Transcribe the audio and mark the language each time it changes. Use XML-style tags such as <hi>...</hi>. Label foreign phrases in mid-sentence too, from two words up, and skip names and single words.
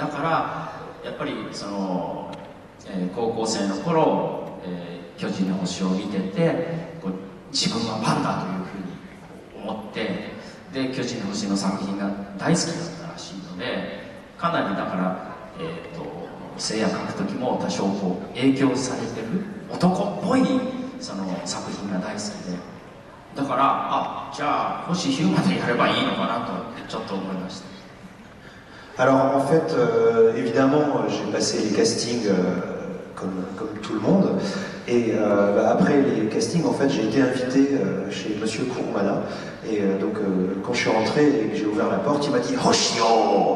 <ja>だからやっぱりその、高校生の頃、巨人の星を見てて自分はファンだというふうに思って、で巨人の星の作品が大好きだったらしいので、かなりだからせいや描く時も多少こう影響されてる男っぽいその作品が大好きで、だからあ、じゃあ星ヒューマンでやればいいのかなとちょっと思いました。</ja> <fr>Alors en fait, évidemment, j'ai passé les castings comme tout le monde. Et après les castings, en fait, j'ai été invité chez Monsieur Kurumada. Et donc, quand je suis rentré et que j'ai ouvert la porte, il m'a dit « Hoshio !»</fr>